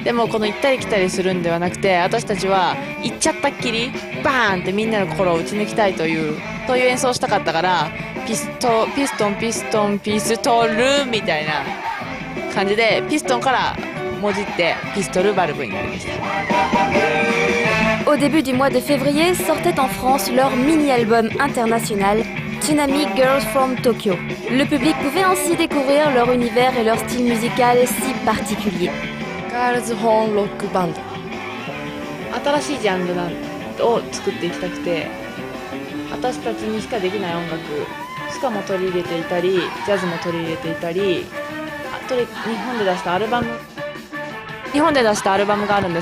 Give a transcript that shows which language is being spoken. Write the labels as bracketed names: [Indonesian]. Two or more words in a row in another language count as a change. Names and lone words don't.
[Japanese] でもこの行ったり来たりするんではなくて、私たちは行っちゃったっきりバーンってみんなの心を打ち抜きたいという演奏をしたかったから、ピストンピストンピストルみたいな感じで、ピストンからもじってピストルバルブになりました。 [French] Au début du mois de février sortait en France leur mini-album international Tsunami Girls from Tokyo. Le public pouvait ainsi découvrir leur univers et leur style musical si particulier. [Japanese] ガールズホーンロックバンド、新しいジャンルを作っていきたくて、私たちにしかできない音楽しかも取り入れていたり、ジャズも取り入れていたり、あと日本で出したアルバムがあるん